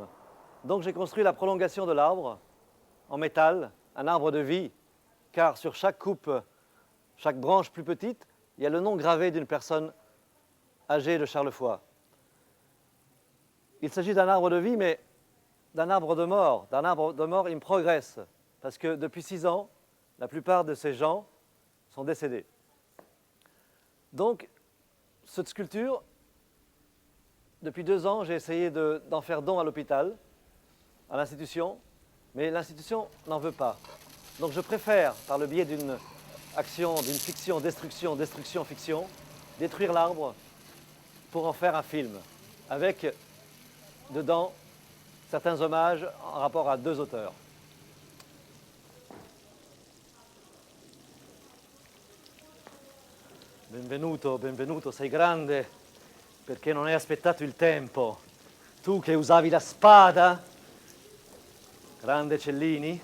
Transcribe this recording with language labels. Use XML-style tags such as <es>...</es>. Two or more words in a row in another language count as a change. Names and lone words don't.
<fr>Donc j'ai construit la prolongation de l'arbre en métal, un arbre de vie, car sur chaque coupe, chaque branche plus petite, il y a le nom gravé d'une personne âgée de Charlevoix. Il s'agit d'un arbre de vie, mais d'un arbre de mort. D'un arbre de mort</fr> <en>in progress,</en> <fr>parce que depuis 6 ans, la plupart de ces gens sont décédés. Donc, cette sculpture, depuis 2 ans, j'ai essayé d'en faire don à l'hôpital, à l'institution, mais l'institution n'en veut pas. Donc je préfère, par le biais d'une action, d'une fiction, destruction, destruction, fiction, détruire l'arbre pour en faire un film, avec dedans certains hommages en rapport à 2 auteurs.</fr> <it>Benvenuto, benvenuto, sei grande perché non hai aspettato il tempo. Tu che usavi la spada, grande Cellini.</it>